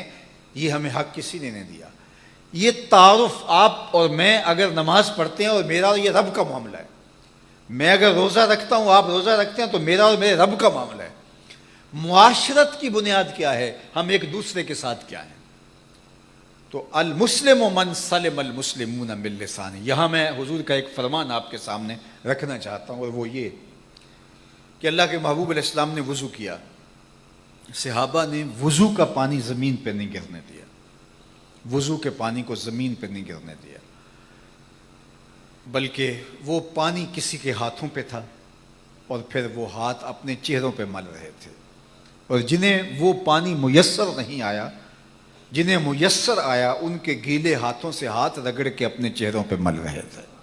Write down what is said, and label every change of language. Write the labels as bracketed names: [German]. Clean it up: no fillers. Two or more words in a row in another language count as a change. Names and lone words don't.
[Urdu] یہ ہمیں حق کسی نے نہیں دیا۔ یہ تعارف آپ اور میں اگر نماز پڑھتے ہیں، اور میرا اور یہ رب کا معاملہ ہے، میں اگر روزہ رکھتا ہوں، آپ روزہ رکھتے ہیں، تو میرا اور میرے رب کا معاملہ ہے۔ معاشرت کی بنیاد کیا ہے؟ ہم ایک دوسرے کے ساتھ کیا ہیں؟ تو [Arabic] المسلم من سلم المسلمون من لسانہ۔ [Urdu] یہاں میں حضور کا ایک فرمان آپ کے سامنے رکھنا چاہتا ہوں، اور وہ یہ کہ اللہ کے محبوب علیہ السلام نے وضو کیا، صحابہ نے وضو کا پانی زمین پہ نہیں گرنے دیا، وضو کے پانی کو زمین پہ نہیں گرنے دیا، بلکہ وہ پانی کسی کے ہاتھوں پہ تھا، اور پھر وہ ہاتھ اپنے چہروں پہ مل رہے تھے، اور جنہیں وہ پانی میسر نہیں آیا، جنہیں میسر آیا، ان کے گیلے ہاتھوں سے ہاتھ رگڑ کے اپنے چہروں پہ مل رہے تھے۔